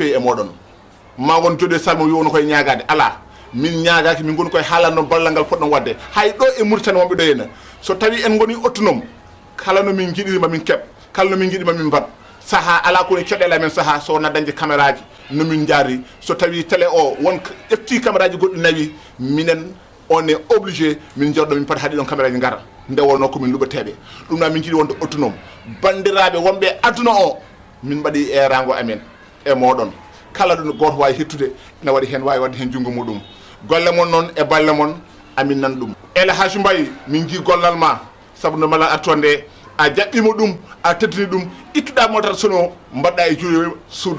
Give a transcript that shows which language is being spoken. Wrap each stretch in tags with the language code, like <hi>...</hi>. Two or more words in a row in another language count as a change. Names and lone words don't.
<ff>fewi e moɗon ma won joɗe salmo wi wono koye ñagade ala min ñagaki min goni koye haalanno ballal ngal poɗɗon wadde hay ɗo e Mauritanie wonɓe ɗo henna so tawi en goni autonome kala no min jiɗirima min keɓ kala no min jiɗima min mbat saaha ala kone caɗele amen saaha so wona dañde caméra ji no min jaari so tawi télé o won ƴefti caméra ji goɗɗi nawi minen</ff> <fr>on est obligé</fr> <ff>min jawɗo min pati haɗi ɗon caméra ji gara nde wonno komin luɓeteɓe ɗum na min jiiɗi wonde autonome bandiraɓe wonɓe aduna o min mbaɗi erago amen e moɗon kala ɗo goto wawi hettude ne waɗi hen wawi wadde hen junggo muɗum golle mon noon e balle mon amin nan ɗum El Hadji Mbaye min ji gollal ma saabu no mala attonde a jaɓɓima ɗum a teddini ɗum ittuɗa motar sono mbaɗɗa e juuɗe Soudou</ff>